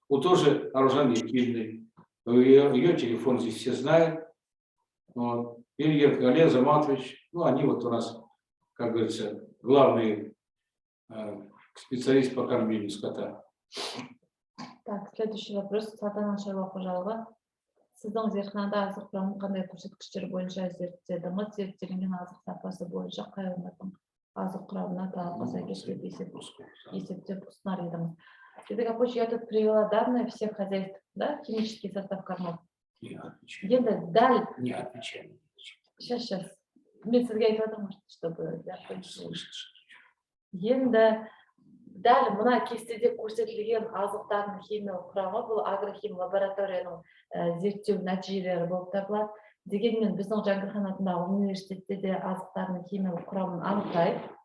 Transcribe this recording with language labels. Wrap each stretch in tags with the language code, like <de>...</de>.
<ru>Вот тоже Аружан Евгеньевна, ее телефон здесь все знают. Вот. Илья Олег Заматович, ну, они вот у нас, как говорится, главные специалист по кормлению скота. Так, следующий вопрос. Сатана</ru> <kk>шаруа қожалығы. Сіздің зертханада азық құрамын қандай көрсеткіштер бойынша зерттедіңіз? Зерттелінген азық сапасы бойынша қай өңірдің азық құрамына талапқа сәйкес деп есептеп ұсынар едіңіз?</kk> <ru>Я тут привела данные всех хозяйств, да, химический состав кормов. Не отвечаю.</ru> <kk>Енді дәл.</kk> <ru>Не отвечаю. Сейчас.</ru> <kk>Мен сізге айтып отырмын,</kk> <ru>чтобы я поняла.</ru> <kk>Енді дәл мына кестеде көрсетілген азықтардың химиялық құрамы бұл агрохим лабораторияның зерттеу нәтижелері болып табылады. Дегенмен біздің Жәңгірхан атындағы университетте де азықтардың химиялық құрамын анықтайды.</kk>